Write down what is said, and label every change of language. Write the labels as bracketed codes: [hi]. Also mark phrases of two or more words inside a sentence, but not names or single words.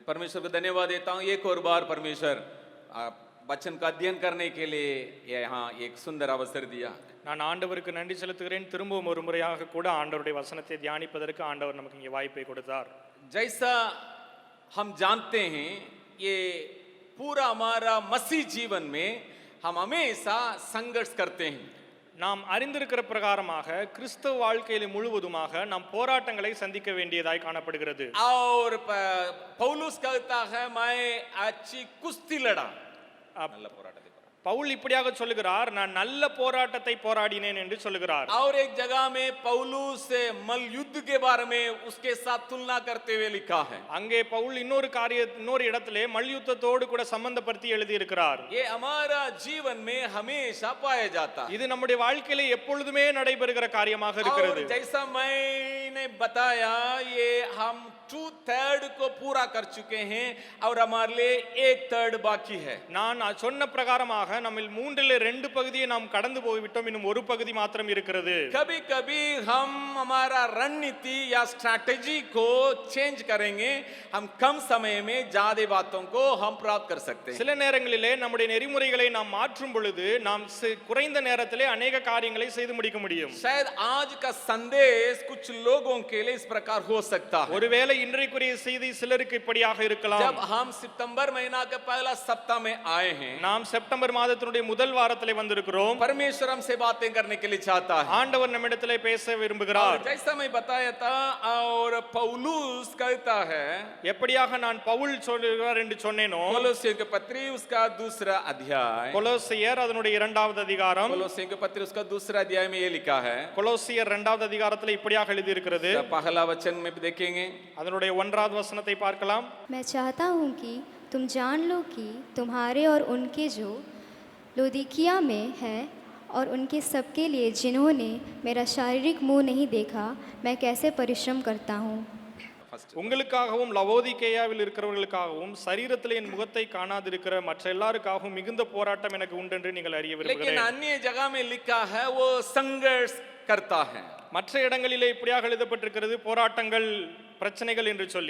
[hi] परमेश्वर को धन्यवाद देता हूँ एक और बार परमेश्वर वचन का अध्ययन करने के लिए यहाँ एक सुंदर अवसर दिया. [ta] நான் ஆண்டவருக்கு நன்றி செலுத்துகிறேன். திரும்பவும் ஒரு முறையாக கூட ஆண்டவருடைய வசனத்தை தியானிப்பதற்கு ஆண்டவர் நமக்கு இங்கே வாய்ப்பை கொடுத்தார். [hi] जैसा हम जानते हैं ये पूरा हमारा मसीह जीवन में हम हमेशा संघर्ष करते हैं. [ta] நாம் அறிந்திருக்கிற பிரகாரமாக கிறிஸ்தவ வாழ்க்கையில முழுவதுமாக நாம் போராட்டங்களை சந்திக்க வேண்டியதாய் காணப்படுகிறது. [hi] और पौलुस कहता है मैं अच्छी कुश्ती लड़ा. [ta] நல்ல போராட்டத்தை பவுல் இப்படியாக சொல்லுகிறார், நான் நல்ல போராட்டத்தை போராடினேன் என்று சொல்லுகிறார். [hi] और एक जगह में पौलुस मल युद्ध के बारे में उसके साथ तुलना करते हुए लिखा है. [ta] அங்கே பவுல் இன்னொரு இடத்திலே மல்யுத்தத்தோடு கூட சம்பந்தப்படுத்தி எழுதி இருக்கிறார். [hi] ये हमारा जीवन में हमेशा पाया जाता है. [ta] இது நம்முடைய வாழ்க்கையிலே எப்பொழுதுமே நடைபெறுகிற காரியமாக இருக்கிறது. [hi] जैसा मैंने बताया ये हम 2/3 को पूरा कर चुके हैं और हमारे लिए 1/3 बाकी है. [ta] நான் சொன்ன பிரகாரமாக நம்மில் 2/3 பகுதியை நாம் கடந்து போய்விட்டோம். இன்னும் ஒரு பகுதி மாத்திரம் இருக்கிறது. [hi] कभी कभी हम हमारा रणनीति या स्ट्रैटेजी को चेंज करेंगे. हम कम समय में ज्यादा बातों को हम प्राप्त कर सकते हैं. [ta] சில நேரங்களிலே நம்முடைய நெறிமுறைகளை நாம் மாற்றும் பொழுது நாம் குறைந்த நேரத்திலே अनेक காரியங்களை செய்து முடிக்க முடியும். [hi] शायद आज का संदेश कुछ लोगों के लिए इस प्रकार हो सकता है. [ta] ஒருவேளை இன்றைக்குரிய செய்தி சிலருக்கு இப்படியாக இருக்கலாம். [hi] जब हम सितंबर महीना के पहला सप्ताह में आए हैं, [ta] நாம் செப்டம்பர் மாதத்தினுடைய முதல் வாரத்திலே வந்திருக்கிறோம். [hi] परमेश्वर हमसे बातें करने के लिए चाहता है. [ta] ஆண்டவர் நம்மிடத்திலே பேச விரும்புகிறார். [hi] जैसा मैं बताया था और पौलुस कहता है, [ta] எப்படியாக நான் பவுல் சொல்லுகிறார் என்று சொன்னேனோ, [hi] कोलोसियों के पत्री उसका दूसरा अध्याय, [ta] கொலோசியர் அதனுடைய 2வது அதிகாரம், [hi] कोलोसियों के पत्री उसका दूसरा अध्याय में ये लिखा है. [ta] கொலோசியர் 2வது அதிகாரத்திலே இப்படியாக எழுதி இருக்கிறது. [hi] पहला वचन में देखेंगे, [ta] அதனுடைய 1வது வசனத்தை பார்க்கலாம். [hi] मैं चाहता हूँ कि तुम जान लो कि तुम्हारे और उनके जो लौदीकिया में है और उनके सबके लिए जिन्होंने मेरा शारीरिक मुंह नहीं देखा मैं कैसे परिश्रम करता हूँ. [ta] உங்களுக்காகவும் லவோதிகேயாவில் இருக்கிறவர்களுக்காகவும் சரீரத்தில் என் முகத்தை காணாதிருக்கிற மற்ற எல்லாருக்காகவும் மிகுந்த போராட்டம் எனக்கு உண்டு என்று நீங்கள் அறிய விரும்புகிறேன். [hi] लेकिन अन्य जगह में लिखा है वो संघर्ष करता है. [ta] மற்ற இடங்களிலே இப்படியாக எழுதப்பட்டிருக்கிறது போராட்டங்கள் பிரச்சனைகள் என்று சொல்லி.